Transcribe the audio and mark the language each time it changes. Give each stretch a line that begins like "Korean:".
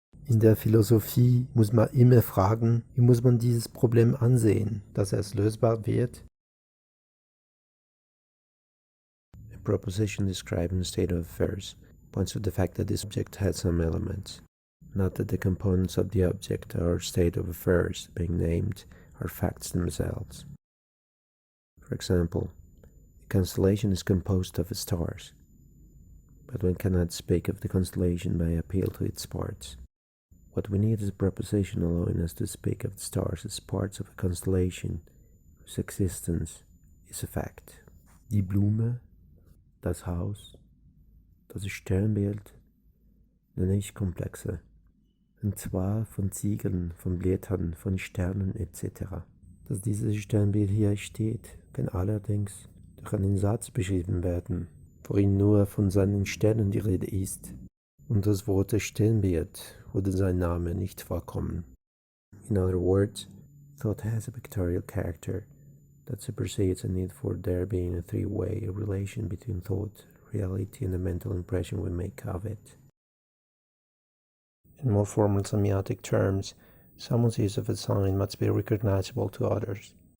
German: In der Philosophie muss man immer fragen, wie muss man dieses Problem ansehen, dass es lösbar wird?
English: A proposition describing a state of affairs points to the fact that this object has some elements, not that the components of the object or state of affairs being named are facts themselves. For example, a constellation is composed of stars, but one cannot speak of the constellation by appeal to its parts. What we need is a proposition allowing us to speak of the stars as parts of a constellation whose existence is a fact.
German: Die Blume, Das Haus, das Sternbild nenne ich Komplexe, und zwar von Ziegeln, von Blättern, von Sternen etc. Dass dieses Sternbild hier steht, kann allerdings durch einen Satz beschrieben werden, worin nur von seinen Sternen die Rede ist, und das Wort Sternbild oder sein Name nicht vorkommen.
English: In other words, thought has a pictorial character that supersedes a need for there being a three-way relation between thought, reality, and the mental impression we make of it. In more formal semiotic terms, someone's use of a sign must be recognizable to others.